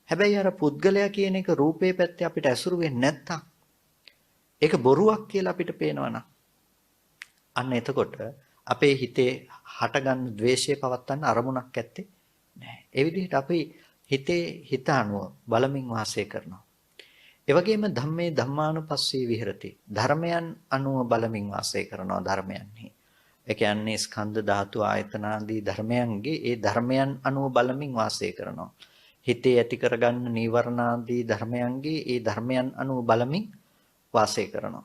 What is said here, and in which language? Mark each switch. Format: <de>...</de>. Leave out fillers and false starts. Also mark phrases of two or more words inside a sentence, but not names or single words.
<si>හැබැයි අර පුද්ගලයා කියන එක රූපේ පැත්තේ අපිට ඇසුරු වෙන්නේ නැත්තම් ඒක බොරුවක් කියලා අපිට පේනවනම් අන්න එතකොට අපේ හිතේ හටගන්න ද්වේෂය පවත්තන්න අරමුණක් ඇත්තේ නැහැ. ඒ විදිහට අපි හිතේ හිත අනුව බලමින් වාසය කරනවා. ඒ වගේම</si> <pi>ධම්මේ ධම්මානුපස්සී විහෙරති.</pi> <si>ධර්මයන් අනුව බලමින් වාසය කරනවා ධර්මයන්හි. ඒ කියන්නේ ස්කන්ධ ධාතු ආයතන ආදී ධර්මයන්ගේ ඒ ධර්මයන් අනුව බලමින් වාසය කරනවා. හිතේ ඇති කරගන්න නීවරණ ආදී ධර්මයන්ගේ ඒ ධර්මයන් අනුව බලමින් වාසය කරනවා.</si>